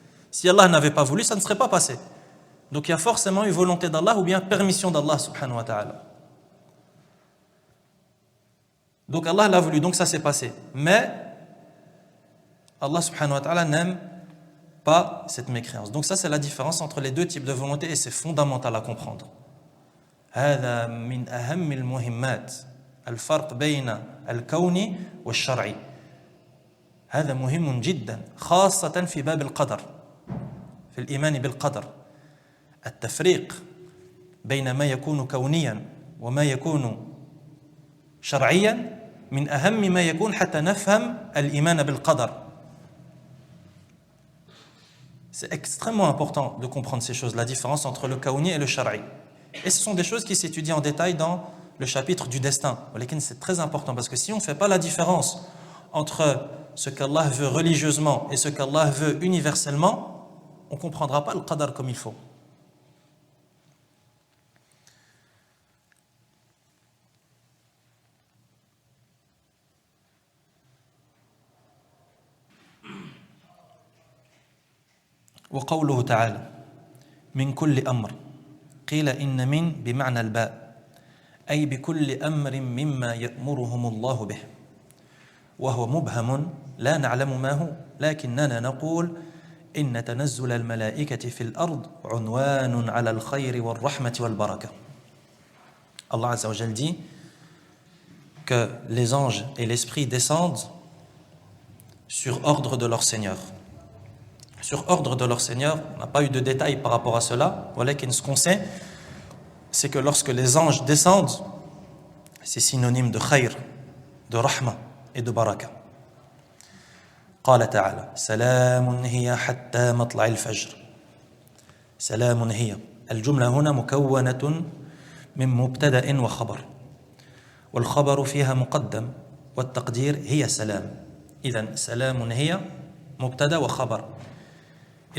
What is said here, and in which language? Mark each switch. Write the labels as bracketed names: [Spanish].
[French] Si Allah n'avait pas voulu, ça ne serait pas passé. Donc il y a forcément une volonté d'Allah ou bien permission d'Allah subhanahu wa ta'ala. Donc Allah l'a voulu, donc ça s'est passé. Mais Allah subhanahu wa ta'ala n'aime pas cette mécréance. Donc ça, c'est la différence entre les deux types de volonté et c'est fondamental à comprendre. [Arabic] هذا من أهم المهمات الفرق بين الكوني والشرعي. هذا مهم جدا خاصة في باب القدر في الإيمان بالقدر. التفريق بين ما يكون كونيا وما يكون شرعيا من أهم ما يكون حتى نفهم الإيمان بالقدر. [French] C'est extrêmement important de comprendre ces choses, la différence entre le kaouni et le shari. Et ce sont des choses qui s'étudient en détail dans le chapitre du destin. C'est très important parce que si on ne fait pas la différence entre ce qu'Allah veut religieusement et ce qu'Allah veut universellement, on ne comprendra pas le qadar comme il faut. [Arabic] وقوله تعالى من كل أمر قيل إن من بمعنى الباء أي بكل أمر مما يأمرهم الله به وهو مبهم لا نعلم ما هو لكننا نقول إن تنزل الملائكة في الأرض عنوان على الخير والرحمة والبركة. [French] Allah Azza wa Jal dit que les anges et l'esprit descendent sur ordre de leur Seigneur. Sur ordre de leur Seigneur, on n'a pas eu de détails par rapport à cela. Voilà ce qu'on sait, c'est que lorsque les anges descendent, c'est synonyme de khayr, de rahma et de baraka. [Arabic] قال تعالى سلام هي حتى مطلع الفجر. سلام هي. الجملة هنا مكونة من مبتدأ وخبر. والخبر فيها مقدم والتقدير هي سلام. إذن سلام هي مبتدأ وخبر.